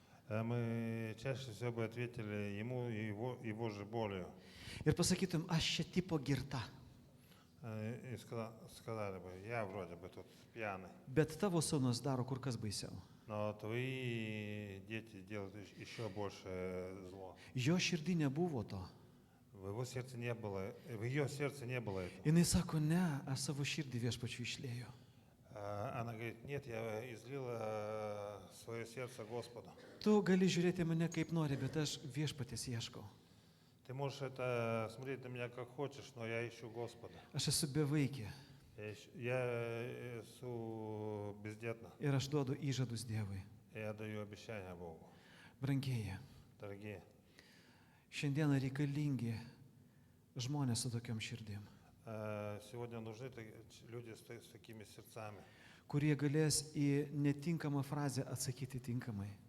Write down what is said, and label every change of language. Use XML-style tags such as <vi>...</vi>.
<ru>Мы чаще всего бы ответили ему и его же болью.</ru> <lt>Ir pasakytum, aš čia tipo girta.</lt> <ru>И сказали бы, я вроде бы тут пьяный.</ru> <lt>Bet tavo sūnus daro kur kas baisiau.</lt> <ru>Но твои дети делают еще больше зло.</ru> <lt>Jo širdį nebuvo to.</lt> <ru>В его сердце не было, в ее сердце не было этого.</ru> <lt>Jis sako, ne, aš savo širdį viešpačiu išlėjau.</lt> <ru>Она говорит, нет, я излила свое сердце Господу.</ru> <lt>Tu gali žiūrėti mane kaip nori, bet aš viešpatės ieškau.</lt> <ru>Ты можешь это смотреть на меня как хочешь, но я ищу Господа.</ru> <lt>Aš esu bevaikė</lt> <ru>Я</ru> <lt>esu</lt> <ru>бездетна.</ru> <lt>ir aš duodu įžadus Dievui.</lt> <ru>Я даю обещания Богу.</ru> <lt>Brangieji,</lt> <ru>Дорогие,</ru> <lt>šiandieną reikalingi žmonės su tokiam širdim,</lt> <ru>сегодня нужны люди с такими сердцами,</ru> <lt>kurie galės į netinkamą frazę atsakyti tinkamai.</lt>